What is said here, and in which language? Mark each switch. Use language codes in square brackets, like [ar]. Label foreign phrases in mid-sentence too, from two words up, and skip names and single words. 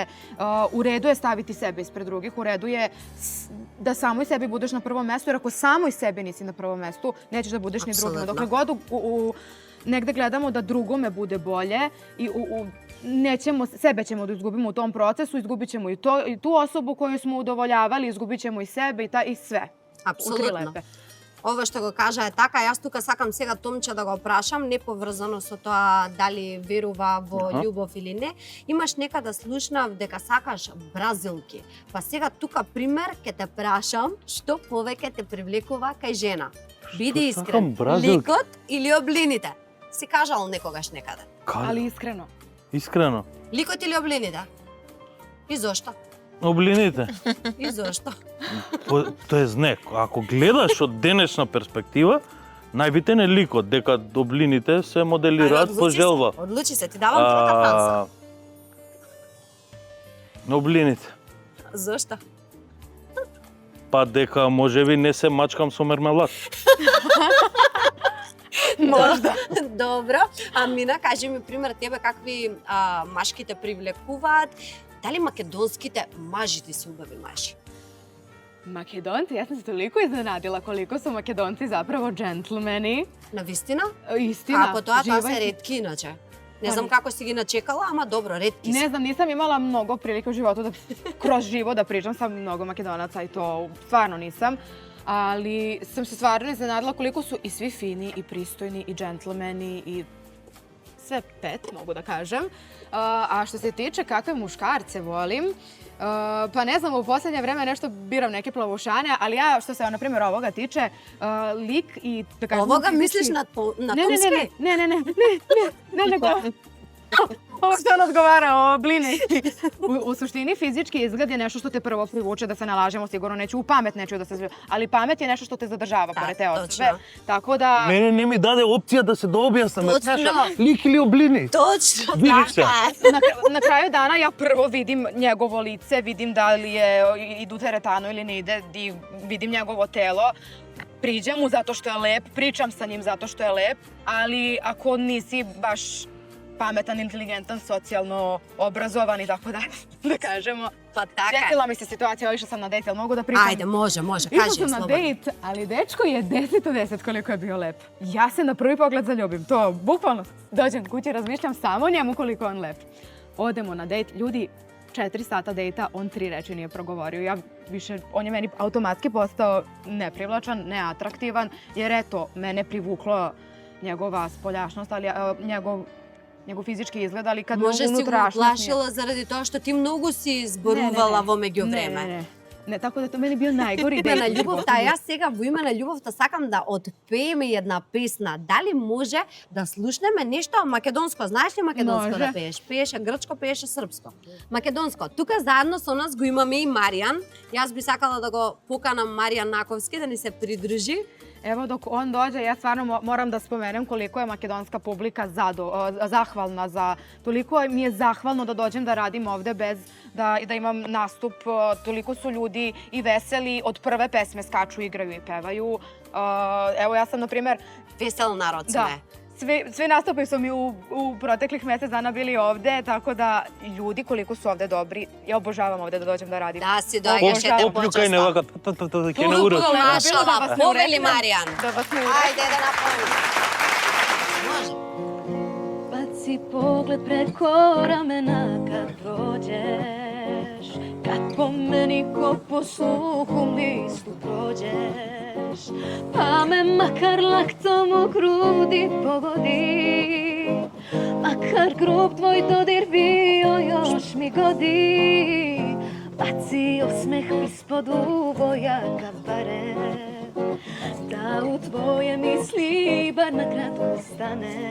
[sr] U redu je staviti sebe ispred drugih, u redu je da samoj sebi budeš na prvom mestu, jer ako samoj sebi nisi na prvom mestu, nećeš da budeš ni drugima. Dokle god negde gledamo da drugome bude bolje i sebe ćemo da izgubimo u tom procesu, izgubit ćemo i tu osobu koju smo udovoljavali, izgubit ćemo i sebe i sve. [mk] Апсолутно. Ова што го кажа е така, јас тука сакам сега Томче да го прашам, не поврзано со тоа дали верува во љубов или не. Имаш некада слушнав дека сакаш бразилки. Па сега тука пример ќе те прашам, што повеќе те привлекува кај жена? Биди искрен, ликот или облините? Си кажал некогаш некаде. [sr] Ali iskreno. [mk] Искрено. Ликот или облините? И зошто? Облините. И зошто? Тоест не, ако гледаш од денешна перспектива, најбитен е ликот, дека облините се моделираат по желба. Одлучи се, ти давам трета шанса. Облините. Зошто? Па дека можеби не се мачкам со мермелад. Možda. Добро. А Мина, кажи ми пример тебе какви машки те привлекуваат. Дали македонските мажи ти се убави мажи? [sr] Makedonci, ja sam se toliko iznenadila koliko su Makedonci zapravo džentlmeni. [mk] Навистина? [sr] Istina. [mk] Како тоа се živaj- ретки иначе. Не знам како си ги начекала, ама добро, ретки се. [sr] Ne znam, nisam imala mnogo prilike u životu da kroz živo da pričam sa mnogo Makedonaca i to stvarno nisam. Ali sam se stvarno iznenadila koliko su i svi fini, i pristojni, i džentlmeni, i sve pet, mogu da kažem. A što se tiče kakve muškarce volim, pa ne znam, u posljednje vreme nešto biram neke plavušane, ali ja, što se, na primjer, ovoga tiče, lik i... Da kažem, Овога fizički- [mk] мислиш на [sr] Ne, [mk] Томски? [sr] nego... Ovo što on odgovara o blini. U suštini fizički izgled je nešto što te prvo privuče, da se nalažemo, sigurno neću u pamet neću da se zbio, ali pamet je nešto što te zadržava pored te osobe. [mk] точно. [sr] Tako da... [mk] Мене не ми даде опција да се дообјаснам. Точно. Лик или облини? Точно Видиш се. така. [sr] Na kraju dana ja prvo vidim njegovo lice, vidim da li idu teretano ili ne ide, vidim njegovo telo. Priđem mu zato što je lep, pričam sa njim zato što je lep, ali ako nisi baš pametan, inteligentan, socijalno obrazovan i tako dalje, da kažemo. [mk] Па така. [sr] Desila mi se situacija, išla sam na dejt, jel mogu da pričam? [mk] Ајде, може, [sr] Išla [mk] кажи [sr] sam na [mk] слободно. [sr] dejt, ali dečko je 10 od 10 koliko je bio lep. Ja se na prvi pogled zaljubim, to bukvalno dođem kući, razmišljam samo o njemu koliko je on lep. Odemo na dejt, ljudi, 4 sata dejta, on 3 reči nije progovorio. Ja više, on je meni automatski postao neprivlačan, neatraktivan, jer eto, mene privuklo njegova spoljašnost, ali njegov fizički izgled, ali kad [mk] Може си го [sr] unutrašnjost nije. [mk] плашила заради тоа што ти многу си зборувала во меѓувреме. [sr] Ne, tako da je to meni bio najgori [mk] Име [sr] dejt. [mk] на [sr] u [mk] љубовта, [sr] životu. [mk] јас сега во име на љубовта сакам да отпееме една песна. Дали може да слушнеме нешто македонско? Знаеш ли македонско Може. да пееш? Пееше грчко, пееше српско. Македонско. Тука заедно со нас го имаме и Маријан. Јас би сакала да го поканам Маријан Наковски да ни се придружи. [sr] Evo dok on dođe, ja stvarno moram da spomenem koliko je makedonska publika zahvalna za... Toliko mi je zahvalno da dođem da radim ovde bez da imam nastup. Toliko su ljudi i veseli, od prve pesme skaču, igraju i pevaju. Evo ja sam, na primer... [mk] Vesel narod sme. [sr] Da. Svi nastupi su mi u proteklih mesec dana bili ovde, tako da ljudi koliko su ovde dobri, ja obožavam ovde da dođem da radim. [mk] Да си доаѓаш и те Попљукај не вака, ќе не уред. Машала, повели Маријан. [sr] Да vas ne uvredim. [mk] Ајде да направим. Може. [sr] Baci pogled preko ramena kad prođeš, kad po meni ko po suhom listu prođeš, pa me makar laktom u grudi pogodi, makar grub tvoj dodir bio još mi godi, baci osmeh ispod uvojaka bare, da u tvoje misli bar na kratko stane.